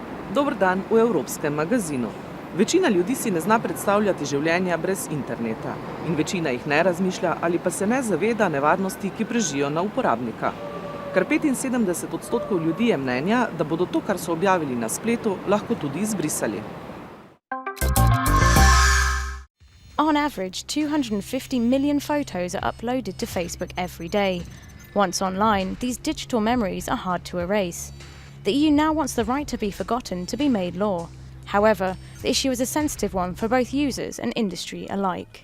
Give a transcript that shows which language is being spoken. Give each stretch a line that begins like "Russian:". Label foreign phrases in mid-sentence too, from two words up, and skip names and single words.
Slovenian: Dober dan v Evropskem magazinu. Večina ljudi si ne zna predstavljati življenja brez interneta in večina jih ne razmišlja ali pa se ne zaveda nevarnosti, ki prežijo na uporabnika. Kar 75% ljudi je mnenja, da bodo to, kar so objavili na spletu, lahko tudi izbrisali.
English: On average, 250 million photos are uploaded to Facebook every day. Once online, these digital memories are hard to erase. The EU now wants the right to be forgotten to be made law. However, the issue is a sensitive one for both users and industry alike.